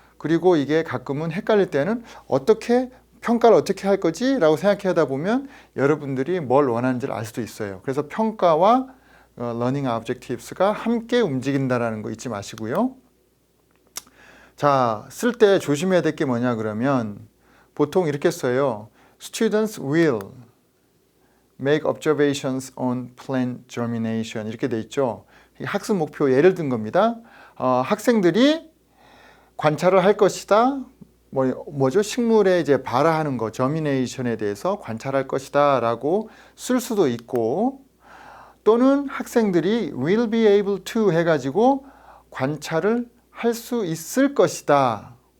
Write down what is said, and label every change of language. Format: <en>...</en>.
<ko>그리고 이게 가끔은 헷갈릴 때는 평가를 어떻게 할 거지? 라고 생각하다 보면 여러분들이 뭘 원하는지를 알 수도 있어요. 그래서 평가와 러닝 오브젝티브스가 함께 움직인다는 거 잊지 마시고요. 자, 쓸 때 조심해야 될 게 뭐냐 그러면 보통 이렇게 써요.</ko> <en>Students will make observations on plant germination</en> <ko>이렇게 돼 있죠. 학습 목표 예를 든 겁니다. 학생들이 관찰을 할 것이다. 뭐죠? 식물의 이제 발화하는 거, germination에 대해서 관찰할 것이다 라고 쓸 수도 있고, 또는 학생들이</ko> <en>will be able to</en> <ko>해가지고 관찰을 할 수 있을 것이다.</ko>